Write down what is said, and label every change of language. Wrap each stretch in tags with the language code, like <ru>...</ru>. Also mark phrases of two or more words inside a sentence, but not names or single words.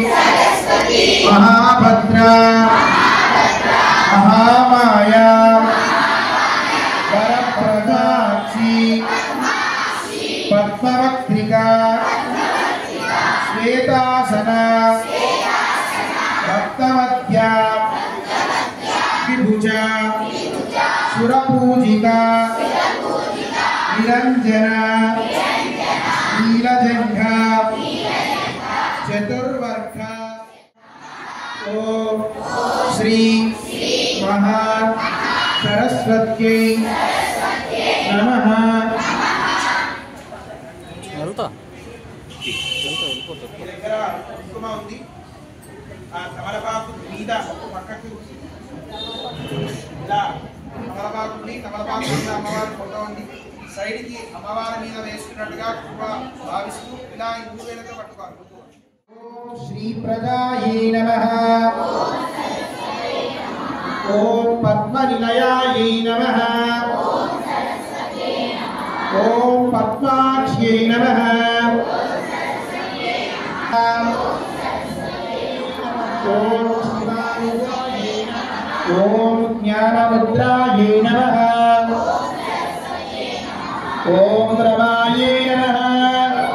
<sa>महाभद्रा महामाया वरप्रदाक्षी पद्मवक्त्रिका श्वेतासना भक्तवत्या विभुजा सुरपूजिका निरंजना नीलजंघा चतुर्वर्गा ओम श्री महा सरस्वत्यै नमः</sa> <te>తమలపాకు మీద ఒక పక్కకి ఇలా తమలపాకుని తమలపాకు మీద అమ్మవారి ఫోటో ఉంది సైడ్కి అమ్మవారి మీద వేసుకున్నట్టుగా భావిస్తూ ఇలా ఇందు వేలతో పట్టుకోవాలి.</te> <sa>ఓం శ్రీ ప్రదాయే నమః ఓం పద్మనిలయాయే నమః ఓం పద్మాక్ష్యై నమః ओम शिवाय ओम ज्ञानमुद्रायै नमः ओम रमायै नमः</sa>